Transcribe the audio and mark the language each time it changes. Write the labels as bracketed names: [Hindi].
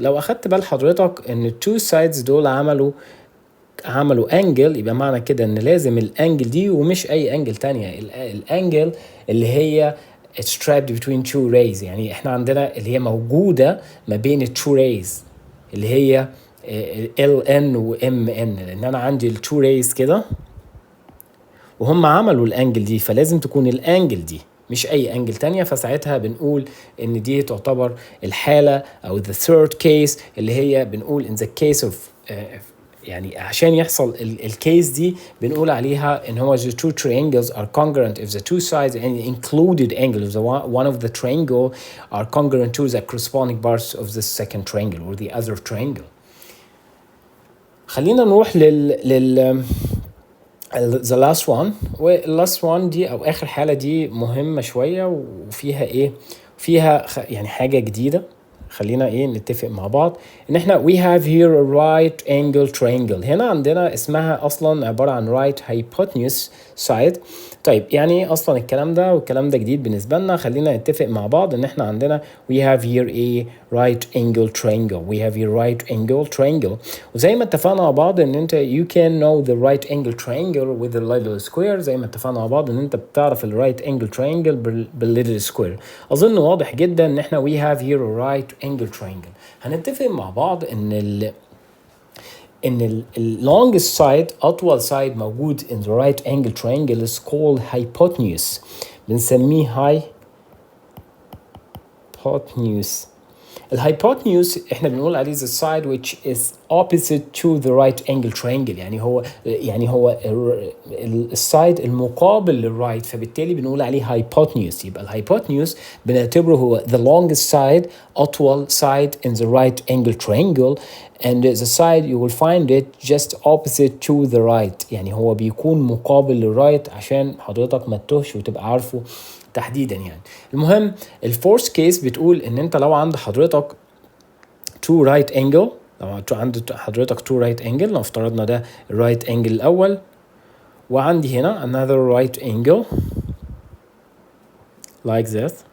[Arabic] لو اخدت بال حضرتك ان التو سايدز دول عملوا انجل يبقى معنى كده ان لازم الانجل دي ومش اي انجل تانية الانجل اللي هي [English] trapped between two rays. [Arabic] يعني احنا عندنا اللي هي موجودة ما بين التو ريز اللي هي LN و MN لان انا عندي التو ريز كده وهم عملوا الانجل دي فلازم تكون الانجل دي مش اي انجل تانية. فساعتها بنقول ان دي تعتبر الحالة او [English] the third case اللي هي بنقول in the case of [Arabic] يعني عشان يحصل الكيس دي بنقول عليها ان هو [English] the two triangles are congruent if the two sides and included angle of the one of the triangle are congruent to the corresponding parts of the second triangle or the other triangle. [Arabic] خلينا نروح لل the last one. وال last one دي او اخر حالة دي مهمة شوية وفيها ايه فيها يعني حاجة جديدة. خلينا ايه نتفق مع بعض ان احنا [English] we have here a right angle triangle. [Arabic] هنا عندنا اسمها اصلا عبارة عن right hypotenuse side. طيب يعني ايه اصلا الكلام ده؟ والكلام ده جديد بالنسبة لنا. خلينا نتفق مع بعض ان احنا عندنا [English] we have here a right angle triangle. we have here right angle triangle. [Arabic] وزي ما اتفقنا مع بعض ان انت [English] you can know the right angle triangle with the little square. [Arabic] زي ما اتفقنا مع بعض ان انت بتعرف ال right angle triangle بالlittle square. اظن واضح جدا ان احنا [English] we have here a right angle triangle. [Arabic] هنتفق مع بعض ان ال [English] longest side اطول side موجود in the right angle triangle is called hypotenuse. [Arabic] بنسميه hypotenuse. الهايبوتنيوس احنا بنقول عليه [English] the side which is opposite to the right angle triangle. [Arabic] يعني هو السايد المقابل للرايت، فبالتالي بنقول عليه hypotenuse. يبقى الهايبوتنيوس بنعتبره هو [English] the longest side، أطول side in the right angle triangle. and the side you will find it just opposite to the right. [Arabic] يعني هو بيكون مقابل للرايت عشان حضرتك ما تتوهش وتبقى عارفه تحديدا. يعني المهم الفورث كيس بتقول ان انت لو عند حضرتك two right angle، لو عند حضرتك two right angle، لو افترضنا ده right angle الاول وعندي هنا [English] another right angle like this.